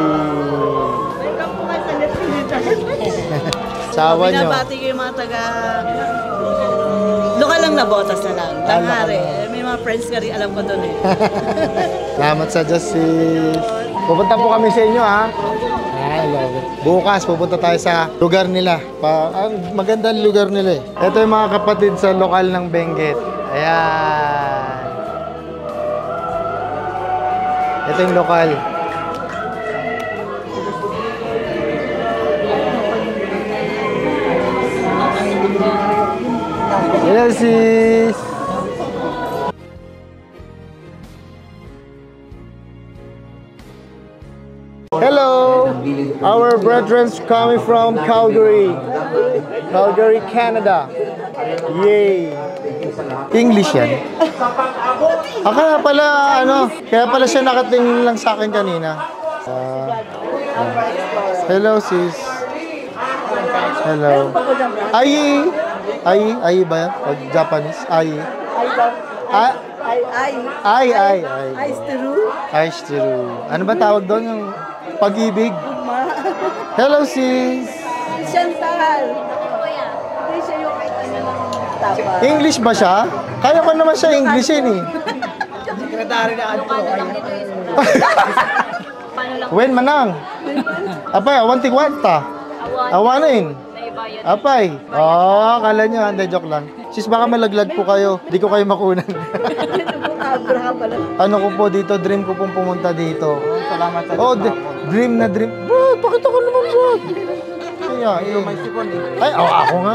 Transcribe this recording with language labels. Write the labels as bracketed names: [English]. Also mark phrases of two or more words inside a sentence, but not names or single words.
[Filipino] Welcome po kayo sa Trinidad. Sawa nyo. Binabati ko yung mga taga... Lokal lang na botas na lang. Tangari. May mga friends ka rin, alam ko doon eh. Salamat sa Diyos, sis. Pupunta po kami sa inyo, ha? [English] I love it. [Filipino] Bukas, pupunta tayo sa lugar nila. Ang magandang lugar nila eh. Ito yung mga kapatid sa lokal ng Benguet. Ayan. Ito yung lokal. [English] Hello, sis. Hello, our brethren coming from Calgary, Canada. [Filipino] Yay! English yan. Kaya pala siya nakatingin lang sa akin kanina. [English] Hello, sis. Hello. [Filipino] Ai ba yan? Pag Japanese? Ai. [Japanese] 愛。愛してる. [Filipino] Ano ba tawag doon? Yung pag-ibig? [English] Hello, sis. [Filipino] Chantal. Hindi siya yung tapa. English ba siya? Kaya ko naman siya Englishin eh. Sekretary na ano. [Iloko] Wen manang. Apay, awan tikwanta. Awanin. Apay. [Filipino] Oh, akala nyo, hindi, joke lang. Sis, baka malaglag po kayo. Di ko kayo makunan. Ano ko po dito, dream ko pong pumunta dito. Salamat sa dream na dream. Bro, pakita ko naman, bro. Ay, ako nga.